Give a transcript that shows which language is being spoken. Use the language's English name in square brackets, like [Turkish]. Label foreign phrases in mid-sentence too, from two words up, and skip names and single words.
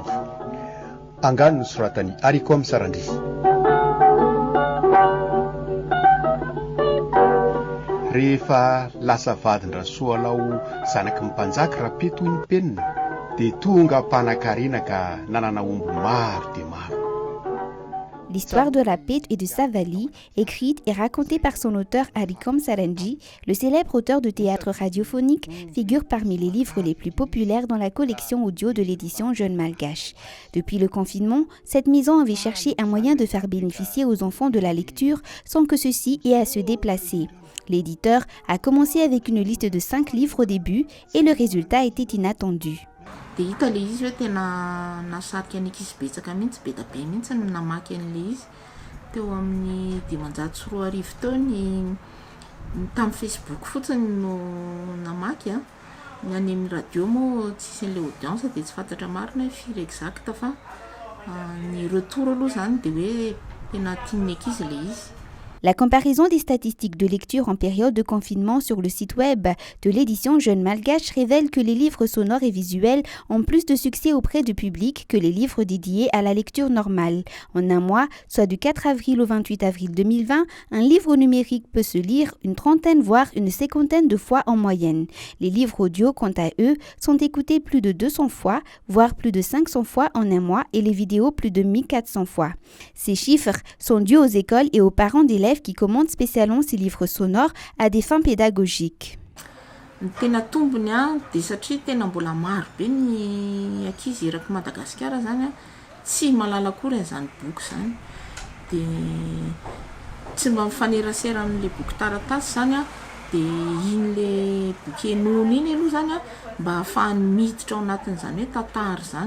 [Malagasy] Angano nosoratany Ariko Amsarandry. Rehefa lasa vadin-drasoa alao zanaky mpanjaka rapeto ny penina, dia tonga mpanan-karena ka nanana omby maro dia maro. [French] L'histoire de Rapet et de Savali, écrite et racontée par son auteur Ariko Amsarandry, le célèbre auteur de théâtre radiophonique, figure parmi les livres les plus populaires dans la collection audio de l'édition Jeunes Malgaches. Depuis le confinement, cette maison avait cherché un moyen de faire bénéficier aux enfants de la lecture sans que ceux-ci aient à se déplacer. L'éditeur a commencé avec une liste de 5 livres au début et le résultat était inattendu. [Malagasy] Dia hita le izy hoe tena nasarika ny ankizy betsaka mihitsy, be da be mihitsy no namaky an'le izy. Teo amin'ny 504 teo ny tamin'ny Facebook fotsiny no namaky a. Ny any amin'ny radio moa tsisy an'le audience dia tsy fantatra marina hoe firy exact fa ny retour aloha zany dia hoe tena tian'ny ankizy le izy. [French] La comparaison des statistiques de lecture en période de confinement sur le site web de l'édition Jeunes Malgaches révèle que les livres sonores et visuels ont plus de succès auprès du public que les livres dédiés à la lecture normale. En un mois, soit du 4 avril au 28 avril 2020, un livre numérique peut se lire une trentaine voire une cinquantaine de fois en moyenne. Les livres audio, quant à eux, sont écoutés plus de 200 fois, voire plus de 500 fois en un mois et les vidéos plus de 1400 fois. Ces chiffres sont dus aux écoles et aux parents d'élèves qui commandent spécialement ces livres sonores à des fins pédagogiques. [Malagasy] Tena tombony a dia satria tena mbola maro be ny ankizy eraky Madagasikara zany a tsy malala akory an'izany boky zany. Dia tsy mba mifanerasera amin'le boky taratasy zany a dia iny le boky enoiny iny aloha zany a mba ahafahany miditra ao anatin'izany hoe tantara zany.